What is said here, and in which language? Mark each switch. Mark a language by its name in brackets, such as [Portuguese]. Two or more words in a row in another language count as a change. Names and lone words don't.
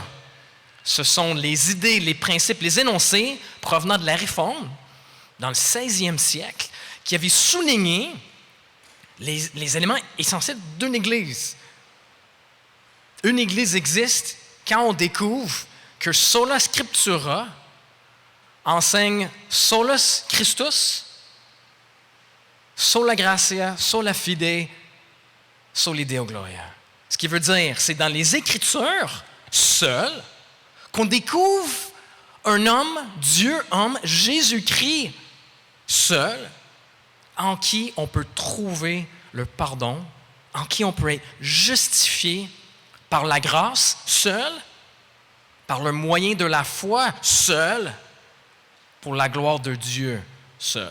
[French] Ce sont les idées, les principes, les énoncés provenant de la Réforme, dans le 16e siècle, qui avaient souligné les éléments essentiels d'une Église. Une Église existe quand on découvre que [Latin] sola scriptura [French] enseigne [Latin] solus Christus, sola gratia, sola fide, soli Deo gloria. [French] Ce qui veut dire, c'est dans les Écritures seules qu'on découvre un homme, Dieu homme, Jésus-Christ seul, en qui on peut trouver le pardon, en qui on peut être justifié par la grâce seul, par le moyen de la foi seul, pour la gloire de Dieu seul.